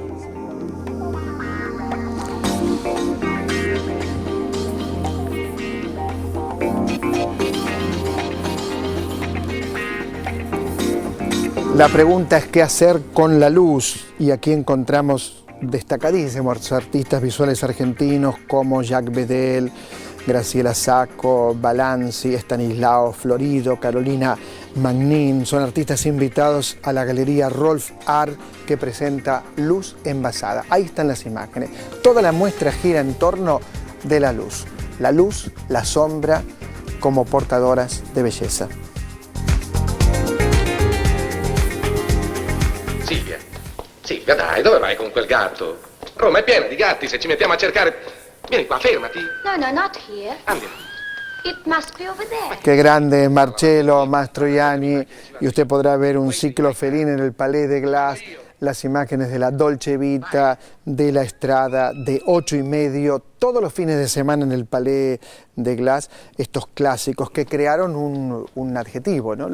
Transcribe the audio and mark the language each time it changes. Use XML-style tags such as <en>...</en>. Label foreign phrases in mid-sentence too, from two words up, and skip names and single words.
<es>La pregunta es qué hacer con la luz, y aquí encontramos destacadísimos artistas visuales argentinos como Jacques Bedel, Graciela Sacco, Balanzi, Estanislao Florido, Carolina Magnin. Son artistas invitados a la galería Rolf Art que presenta Luz Envasada. Ahí están las imágenes. Toda la muestra gira en torno de la luz, la sombra como portadoras de bellezza.</es> <it>Silvia, dai, dove vai con quel gatto? Roma è piena di gatti, se ci mettiamo a cercare... Vieni qua, fermati.</it> <en>No, not here.</en> <it>Andiamo.</it> <en>It must be over there.</en> <es>Qué grande Marcello Mastroianni, y usted podrá ver un ciclo felino en el Palais de Glace, las imágenes de la Dolce Vita, de la Estrada, de 8:30, todos los fines de semana en el Palais de Glace, estos clásicos que crearon un adjetivo, ¿no?</es>